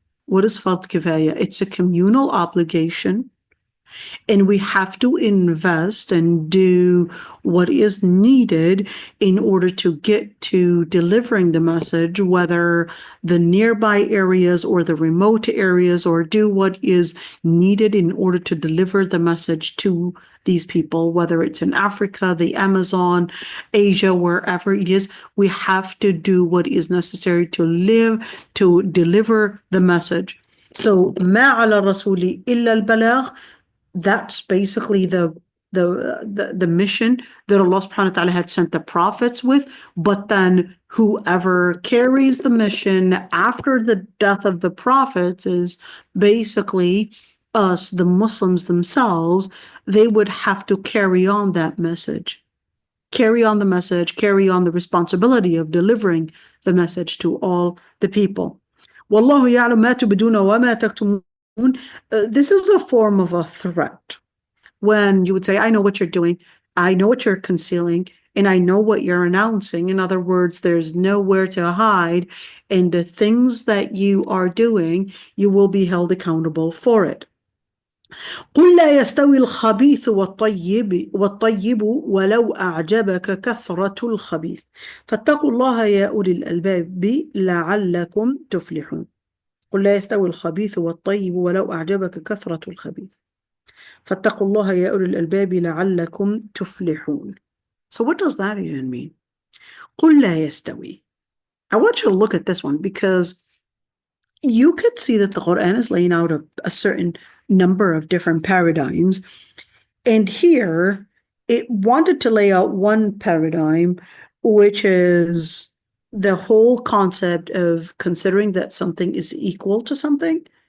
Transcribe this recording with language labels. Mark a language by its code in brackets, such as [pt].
[en] What is fard kifaya? It's a communal obligation, and we have to invest and do what is needed in order to get to delivering the message, whether the nearby areas or the remote areas, or do what is needed in order to deliver the message to these people, whether it's in Africa, the Amazon, Asia, wherever it is. We have to do what is necessary to deliver the message. [ar] So, ما على الرسول إلا البلاغ. [en] That's basically the mission that Allah subhanahu wa ta'ala had sent the prophets with. But then whoever carries the mission after the death of the prophets is basically us, the Muslims themselves. They would have to carry on that message, carry on the message, carry on the responsibility of delivering the message to all the people. [ar] وَاللَّهُ يَعْلَمُ مَا تُبْدُونَ وَمَا تَكْتُمُونَ. [en] This is a form of a threat. When you would say, I know what you're doing, I know what you're concealing, and I know what you're announcing. In other words, there's nowhere to hide, and the things that you are doing, you will be held accountable for it. [ar] قل لا يستوي الخبيث والطيب ولو أعجبك كثرة الخبيث فاتقوا الله يا أولي الألباب لعلكم تفلحون. قل لا يستوي الخبيث والطيب ولو أعجبك كثرة الخبيث فاتقوا الله يا أولي الألباب لعلكم تفلحون. [en] So what does that even mean? [ar] قل لا يستوي. [en] I want you to look at this one, because you could see that the Quran is laying out a certain number of different paradigms. And here it wanted to lay out one paradigm, which is the whole concept of considering that something is equal to something.